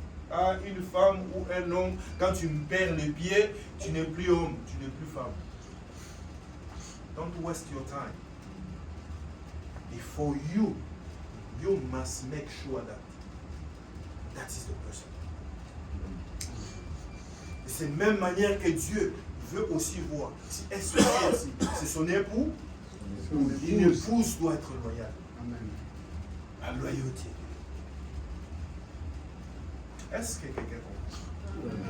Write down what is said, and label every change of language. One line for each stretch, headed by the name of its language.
French: Ah, une femme ou un homme, quand tu me perds les pieds, tu n'es plus homme, tu n'es plus femme.
English: Don't waste your time. And for you, you must make sure that is the person.
French: Et c'est la même manière que Dieu veut aussi voir. Si c'est son époux, une épouse doit être loyale. La loyauté. Est-ce que quelqu'un comprend?